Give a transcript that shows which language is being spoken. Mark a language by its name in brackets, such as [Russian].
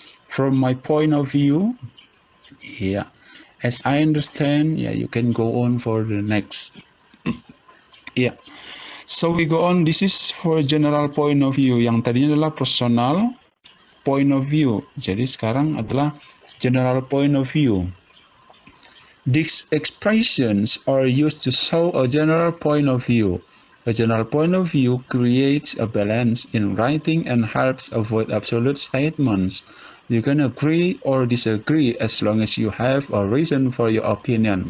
[English] From my point of view, yeah, as I understand, yeah, you can go on for the next. Yeah, so we go on. This is for general point of view. [Indonesian] Yang tadinya adalah personal point of view. Jadi sekarang adalah general point of view. [English] These expressions are used to show a general point of view. A general point of view creates a balance in writing and helps avoid absolute statements. You can agree or disagree as long as you have a reason for your opinion.